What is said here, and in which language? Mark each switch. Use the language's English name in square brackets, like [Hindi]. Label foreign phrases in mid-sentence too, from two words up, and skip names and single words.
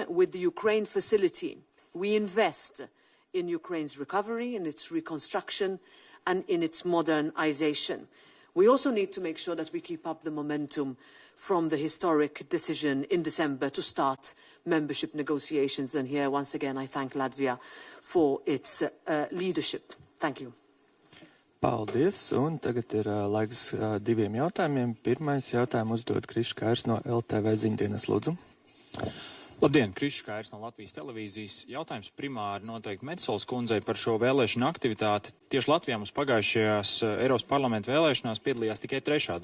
[English] With the Ukraine facility, we invest in Ukraine's recovery, in its reconstruction, and in its modernization. We also need to make sure that we keep up the momentum from the historic decision in December to start membership negotiations. And here, once again, I thank Latvia for its leadership. Thank you. [Latvian] Paldies, un tagad ir laiks diviem jautājumiem. Pirmais jautājumu uzdod Krišs Kārs no LTV ziņdienas, lūdzu. Labdien, Krišs Kārs no Latvijas televīzijas. Jautājums primāri noteikti Metsolas kundzei par šo vēlēšanu aktivitāti. Tieši Latvijā mums pagājušajās Eiropas parlamenta vēlēšanās piedalījās tikai 3.